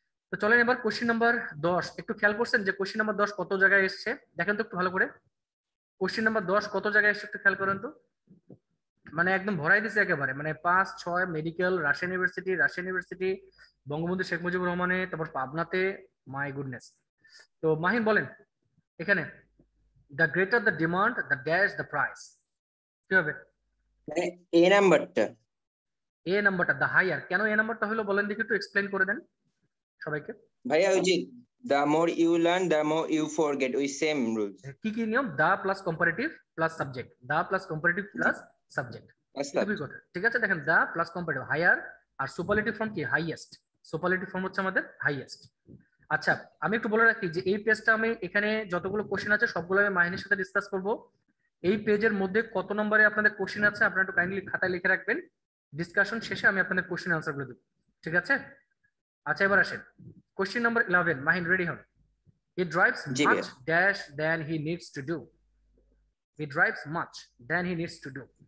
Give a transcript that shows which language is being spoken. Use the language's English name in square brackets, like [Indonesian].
[Bangla] তো চলেন এবার কোশ্চেন নাম্বার 10, একটু খেয়াল করছেন যে কোশ্চেন নাম্বার 10 কত জায়গায় এসছে, দেখেন তো একটু ভালো করে, কোশ্চেন নাম্বার 10 কত জায়গায় এসছে একটু খেয়াল করেন তো, মানে একদম ভরাই দিছে একেবারে, মানে 5, 6 মেডিকেল, রাজশাহী ইউনিভার্সিটি, বঙ্গবন্ধু শেখ মুজিবুর রহমানে, তারপর পাবনাতে, [English] My goodness. [Bangla] তো মাহিন বলেন এখানে, [English] the greater the demand the dash the price, [Bangla] কি হবে? এ নাম্বারটা। এ নাম্বারটা দ্য হাইয়ার, কেন এ নাম্বারটা হলো বলেন দেখি, একটু এক্সপ্লেইন করে দেন সবাইকে। ভাইয়া ওই যে [English] the more you learn the more you forget, [Bangla] ওই সেম রুলস। কি কি নিয়ম? The plus comparative plus subject, the plus comparative plus subject, দুই কথা, ঠিক আছে। দেখেন the plus comparative higher, আর superlative form কি? হাইয়েস্ট, সুপারলেটিভ ফর্ম হচ্ছে আমাদের হাইয়েস্ট। আচ্ছা, আমি একটু বলে রাখি যে এই পেজটা আমি এখানে যতগুলো কোশ্চেন আছে সবগুলো আমি মাহিনীর সাথে ডিসকাস করব। এই পেজের মধ্যে কত নম্বরে আপনাদের কোশ্চেন আছে আপনারা একটু কাইন্ডলি খাতায় লিখে রাখবেন, ডিসকাশন শেষে আমি আপনাদের কোশ্চেন আনসার গুলো দেব, ঠিক আছে? আচ্ছা এবার আসেন কোশ্চেন নাম্বার 11, মাহিন রেডি হন। [English] He drives [Bangla] জি ভাইয়া। [English] much dash than he needs to do. He drives much than he needs to do.